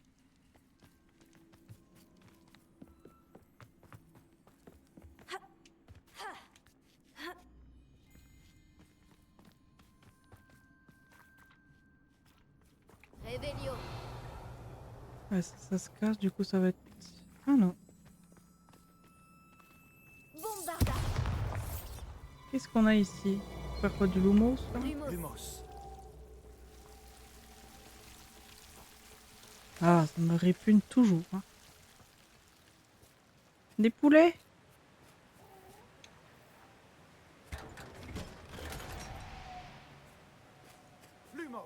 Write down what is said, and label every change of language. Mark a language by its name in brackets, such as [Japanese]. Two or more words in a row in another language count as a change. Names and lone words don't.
[French] Réveillon. Ouais, ça se casse, du coup ça va être... Ah non. Bombarda. Qu'est-ce qu'on a ici? Faire quoi, du lumos là? Lumos. Lumos. Ah, ça me répugne toujours. Hein. Des poulets? Lumos.